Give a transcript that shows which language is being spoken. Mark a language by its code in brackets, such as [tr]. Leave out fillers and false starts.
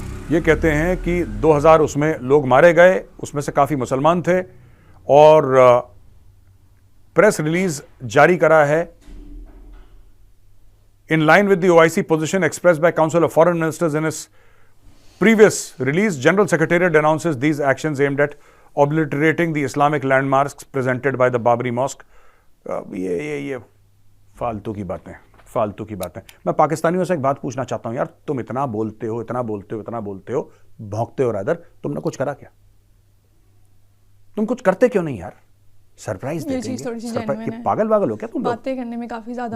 [hi] ये कहते हैं कि 2000 उसमें लोग मारे गए, उसमें से काफी मुसलमान थे, और प्रेस रिलीज जारी करा है [en] In line with the OIC position expressed by council of foreign ministers in इस previous release. General Secretariat announces these actions aimed at obliterating the Islamic landmarks presented by the Babri Mosque. [hi] ये फालतू की बातें। मैं पाकिस्तानियों से एक बात पूछना चाहता हूं यार, तुम इतना बोलते हो, भौंकते हो रादर, तुमने कुछ करा क्या? तुम कुछ करते क्यों नहीं यार? सरप्राइज देते हैं। ये पागल हो क्या तुम लोग? बातें करने में काफी ज्यादा